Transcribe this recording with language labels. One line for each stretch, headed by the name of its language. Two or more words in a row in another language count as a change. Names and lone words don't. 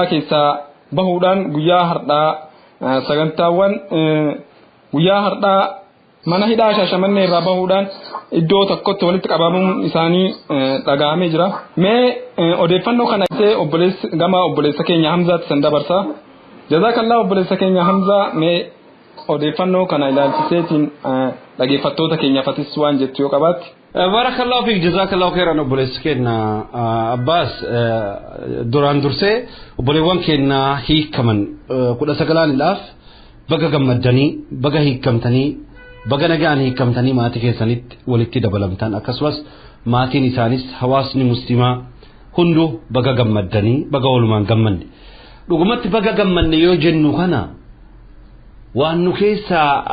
Oromo: keessaa bahuudhaan guyyaa har'aa sagantaawwan guyyaa har'aa mana hidhaa Shaashamannee irraa bahuudhaan iddoo tokkotti walitti qabamuun isaanii dhagahamee jira mee odeeffannoo kana gama obboleessa keenya Hamzaatti san dabarsa jazakallah obboleessa keenya Hamza mee odeeffannoo kana ilaalchiseetiin dhageeffattoota keenyaafis waan jettu yoo qabaatti
Arabic: بارك الله فيك جزاك الله خيرا
Oromo: obboleessa keenya Abbas duraan dursee obboleewwan keenya hiikaman 19dhaaf baga gammaddanii baga hiikamtanii baga nagaan hiikamtanii maatii keessanitti walitti dabalamtan akkasumas maatiin isaanis hawaasni muslimaa hunduu baga gammaddanii baga walumaan gammanne dhugumatti baga gammanne yoo jennu kana waan nu keessaa